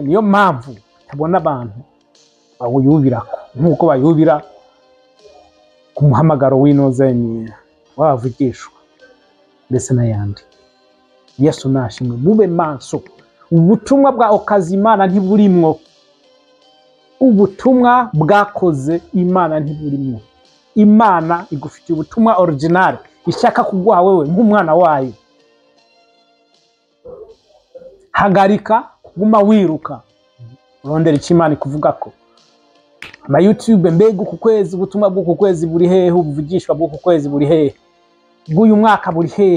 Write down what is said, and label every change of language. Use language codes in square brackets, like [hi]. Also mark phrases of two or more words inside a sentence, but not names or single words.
[rn] Niyo mpamvu tabona abantu bawuyubirako nk'uko bayubira ku muhamagaro w'inozenya wavugishwa ndetse n'ayandi. Yesu nashimwe. Mube maso. Ubutumwa bwa Okazimana ntiburimwo, ubutumwa bwakoze Imana ntiburimwo. Imana igufitiye ubutumwa original ishaka kuguha wewe nk'umwana wayo. Hagarika kuguma wiruka urondera icyo Imana ikuvuga ko. Ama YouTube mbega uku kwezi ubutumwa bw'uku kwezi buri hehe, ubuvugishwa bw'uku kwezi buri hehe, bw'uyu mwaka buri hehe.